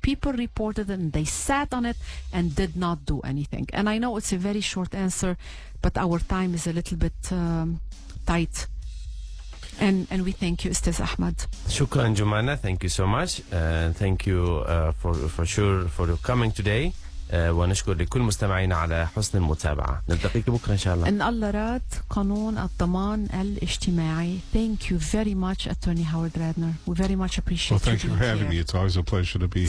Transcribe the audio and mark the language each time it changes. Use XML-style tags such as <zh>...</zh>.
<en>People reported it and they sat on it and did not do anything. And I know it's a very short answer, but our time is a little bit tight. And we thank you, Ustaz Ahmad.</en> <ar>شكرا</ar> <en>Joumana, thank you so much. Thank you for sure for coming today.</en> <ar>ونشكر لكل مستمعينا على حسن المتابعة. نلتقيك بكرة إن شاء الله. إن الله راد قانون الضمان الاجتماعي.</ar> <en>Thank you very much, Attorney Howard Radner. We very much appreciate Well, thank you for having me. It's always a pleasure to be here.</en>